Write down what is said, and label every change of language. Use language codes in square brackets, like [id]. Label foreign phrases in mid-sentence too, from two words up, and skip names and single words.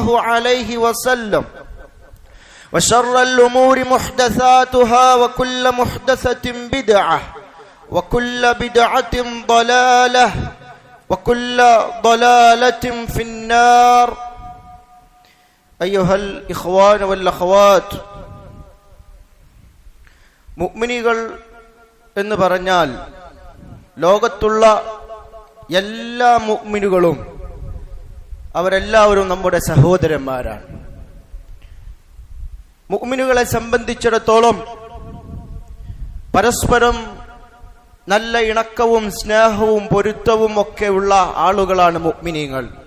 [ar] عليه وسلم وشر الأمور محدثاتها وكل محدثة بدعة وكل بدعة ضلالة وكل ضلالة في النار أيها الإخوان والأخوات [ml] മുഅ്മിനീകൾ എന്ന് പറഞ്ഞാൽ ലോകത്തുള്ള എല്ലാ മുഅ്മിനുകളും അവരെല്ലാവരും നമ്മുടെ സഹോദരന്മാരാണ്. മുഅ്മിനുകളെ സംബന്ധിച്ചിടത്തോളം പരസ്പരം നല്ല ഇണക്കവും സ്നേഹവും പൊരുത്തവും ഒക്കെ ഉള്ള ആളുകളാണ് മുഅ്മിനീങ്ങൾ.